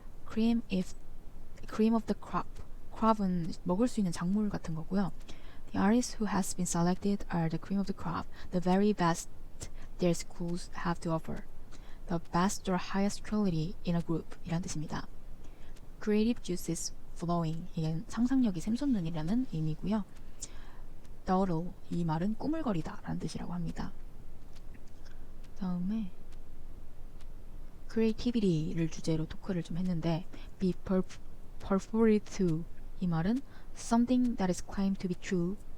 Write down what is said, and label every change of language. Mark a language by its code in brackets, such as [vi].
[en] Cream of the crop. [ko] crop은 먹을 수 있는 작물 같은 거고요. [en] The artists who has been selected are the cream of the crop, the very best their schools have to offer. The best or highest quality in a group [ko] 이란 뜻입니다. Creative juices flowing 이게 상상력이 샘솟는이라는 의미고요. Dawdle 이 말은 꾸물거리다 라는 뜻이라고 합니다. 다음에 creativity를 주제로 토크를 좀 했는데 [en] be purported to [ko] 이 말은 [en] something that is claimed to be true.